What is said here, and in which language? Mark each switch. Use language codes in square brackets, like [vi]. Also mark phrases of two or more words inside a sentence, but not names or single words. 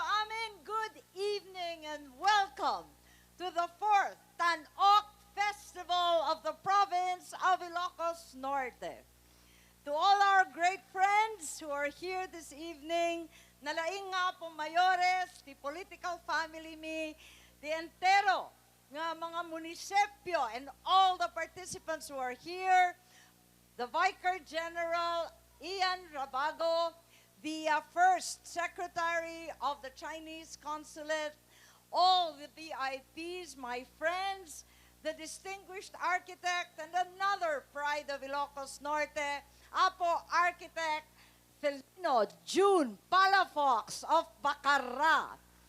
[ilo] amin, [en] good evening and welcome to the 4th Tan-Ok Festival of the Province of Ilocos Norte. To all our great friends who are here this evening, [ilo] nalaing nga po mayores, the [en] political family me, the [ilo] entero nga mga munisipyo [en] and all the participants who are here, the Vicar General Ian Rabago, the First Secretary of the Chinese Consulate, all the VIPs, my friends, the distinguished architect and another pride of Ilocos Norte, Apo Architect Felino June Palafox of Bacarra.